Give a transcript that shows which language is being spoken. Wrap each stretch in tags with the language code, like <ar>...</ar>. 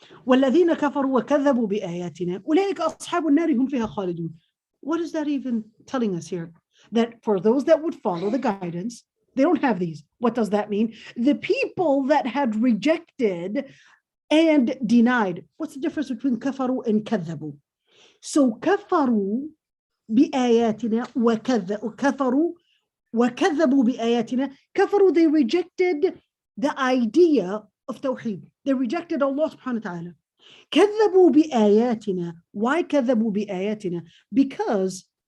<ar>وَالَّذِينَ كَفَرُوا وَكَذَّبُوا بِآيَاتِنَا أُولَئِكَ أَصْحَابُ النَّارِ هُمْ فِيهَا خَالِدُونَ.</ar> <en>What is that even telling us here? That for those that would follow the guidance, they don't have these. What does that mean? The people that had rejected and denied. What's the difference between kafaru and kadhabu?</en> <ar>So kafaru بآياتنا وكفروا وكذبوا بآياتنا.</ar> <en>Kafaru, they rejected the idea of Tawheed. They rejected Allah subhanahu wa ta'ala.</en> <ar>كذبوا بآياتنا. Why كذبوا بآياتنا? Because</ar>